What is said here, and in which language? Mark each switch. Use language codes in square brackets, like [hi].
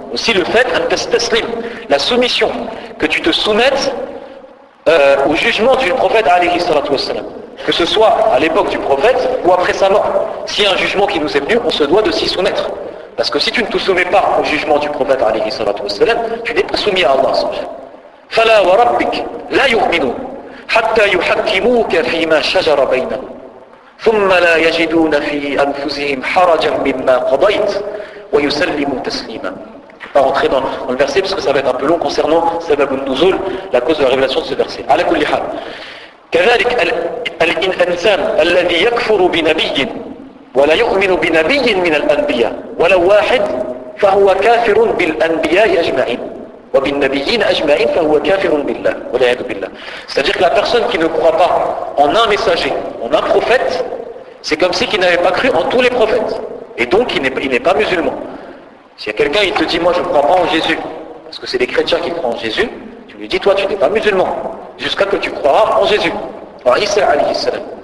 [fr] Aussi le fait la soumission, que tu te soumettes au jugement du prophète [ar] عليه الصلاة والسلام. [fr] Que ce soit à l'époque du prophète ou après sa mort. S'il y a un jugement qui nous est venu, on se doit de s'y soumettre. Parce que si tu ne te soumets pas au jugement du prophète [ar] عليه الصلاة والسلام, [fr] tu n'es pas soumis à Allah. [ar] فلا وربك لا يؤمنون حتى يحكموك فيما شجر بينهم ثم لا يجدون في أنفسهم حرجا مما قضيت ويسلموا تسليما. [fr] On va rentrer dans le verset parce que ça va être un peu long concernant [ar] سبب النزول, [fr] la cause de la révélation de ce verset. [ar] على كل حال كذلك الإنسان الذي يكفر بنبي ولا يؤمن بنبي من الأنبياء ولو واحد فهو كافر بالأنبياء أجمعين وبالنبيين أجمعين فهو كافر بالله والعياذ بالله. [fr] C'est-à-dire que la personne qui ne croit pas en un messager, en un prophète, c'est comme si il n'avait pas cru en tous les prophètes. Et donc il n'est pas musulman. S'il y a quelqu'un qui te dit moi je ne crois pas en Jésus, parce que c'est les chrétiens qui croient en Jésus, tu lui dis toi tu n'es pas musulman, jusqu'à que tu croiras en Jésus. En Isa alayhi salam.